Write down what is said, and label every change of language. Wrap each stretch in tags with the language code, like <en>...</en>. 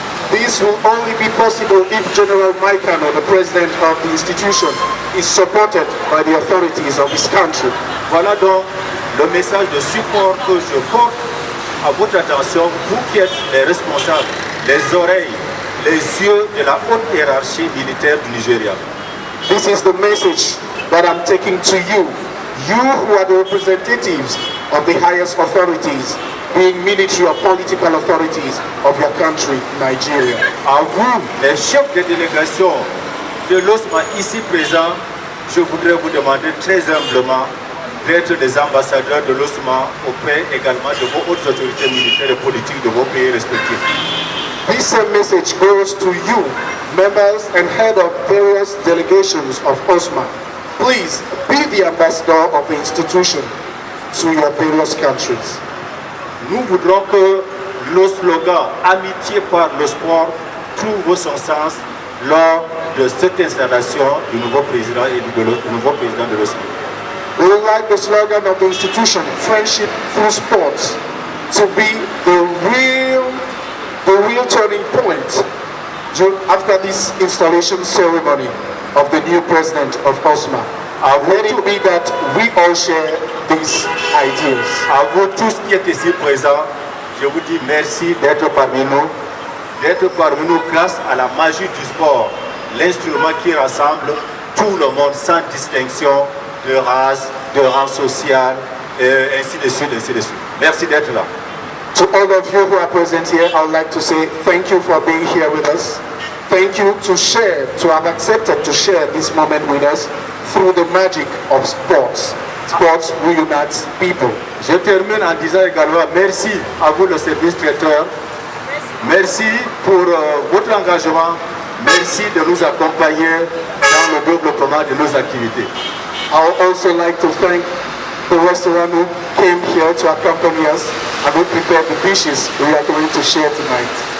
<en>This will only be possible if General Maikano, the president of the institution, is supported by the authorities of his country.</en> <fr>Voilà donc le message de support que je porte à votre attention, vous qui êtes les responsables, les oreilles, les yeux de la haute hiérarchie militaire du Nigeria.</fr> <en>This is the message that I'm taking to you, you who are the representatives of the highest authorities, being military or political authorities of your country, Nigeria.</en> <fr>À vous, les chefs de délégation de l'OSMA ici présents, je voudrais vous demander très humblement d'être des ambassadeurs de l'OSMA auprès également de vos autres autorités militaires et politiques de vos pays respectifs.</fr> <en>This same message goes to you, members and head of various delegations of OSMA. Please be the ambassador of the institution to your various countries.</en> <fr>Nous voudrons que le slogan « Amitié par le sport » trouve son sens lors de cette installation du nouveau président et du nouveau président de l'OSMA.</fr> <en>We would like the slogan of the institution, friendship through sports, to be the real turning point after this installation ceremony of the new president of OSMA. Let it be that we all share these ideas.</en> <fr>À vous tous qui êtes ici présents, je vous dis merci d'être parmi nous grâce à la magie du sport, l'instrument qui rassemble tout le monde sans distinction de race, de rang social, et ainsi de suite, ainsi de suite. Merci d'être là.</fr> <en>To all of you who are present here, I would like to say thank you for being here with us. Thank you to have accepted to share this moment with us through the magic of sports. Sports reunites people.</en> <fr>Je termine en disant également merci à vous le service traiteur. Merci pour votre engagement. Merci de nous accompagner dans le développement de nos activités.</fr> <en>I would also like to thank the restaurant who came here to accompany us and who prepared the dishes we are going to share tonight.</en>